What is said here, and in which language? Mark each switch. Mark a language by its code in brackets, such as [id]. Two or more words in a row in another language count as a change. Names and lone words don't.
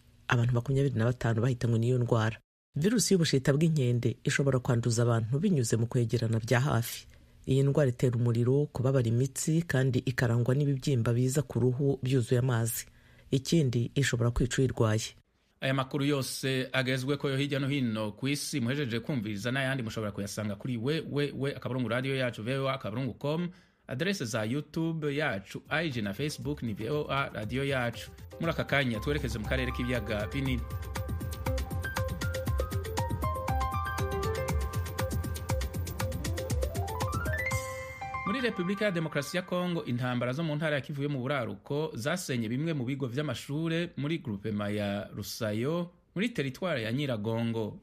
[rw] Abantu 25 bahitanywe n'iyo ndwara. Virusi y'ubushita bw'inkende ishobora kwanduza abantu binyuze mu kwegerana bya hafi. Iyi ndwara itera umuriro, kubabara imitsi, kandi ikarangwa n'ibibyimba biza ku ruhu byuzuye amazi. Ikindi ishobora kwica uyirwaye. [rn] Aya makuru yose agezwe ko yo hirya no hino ku isi muhejeje kumviriza, n'ayandi mushobora kuyasanga kuri akaburungu radio yacu voa.com, adresse za YouTube yacu, IG na Facebook ni VOA radio yacu. Muri aka kanya twerekeze mu karere k'ibiyaga binini. Muri Republika ya Demokarasi ya Kongo, intambara zo mu ntara ya Kivu yo mu buraruko zasenye bimwe mu bigo vy'amashure muri groupement ya Rusayo muri teritware ya Nyiragongo.